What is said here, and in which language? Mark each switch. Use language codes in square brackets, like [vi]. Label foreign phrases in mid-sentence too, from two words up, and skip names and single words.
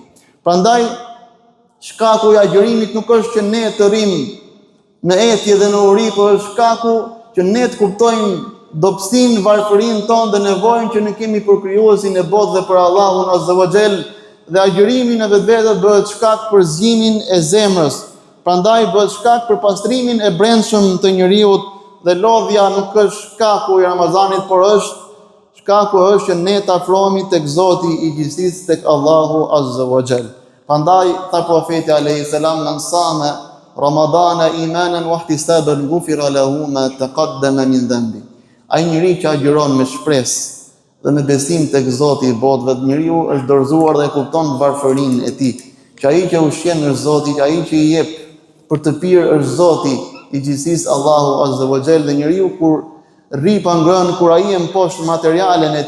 [sq] Prandaj shkaku i agjërimit nuk është që ne të rrim në etje dhe në uri, por është shkaku që ne të kuptojmë dobësinë, varfërinë tonë dhe nevojën që ne kemi për krijuesin e botëve, për Allahun [ar] عز وجل, [sq] dhe agjërimi në vetvete bëhet shkak për zgjimin e zemrës. Prandaj bëhet shkak për pastrimin e brendshëm të njeriu, dhe lodhja nuk është shkaku i Ramazanit, por shkaku është që ne të afrohemi tek Zoti i gjithësisë, tek Allahu [ar] عز وجل. [sq] Prandaj tha profeti [ar] عليه السلام من صام رمضان إيمانا واحتسابا غفر له ما تقدم من ذنبه. [sq] Ai njeri që agjëron me shpresë dhe me besim tek Zoti i botëve, njeriu është dorëzuar dhe kupton varfërinë e tij, që ai që ushqen është Zoti, që ai që i jep për të pirë është Zoti i gjithësisë, Allahu [ar] عز وجل, [sq] dhe njeriu kur rri pa ngrënë, kur ai e mposh materialen e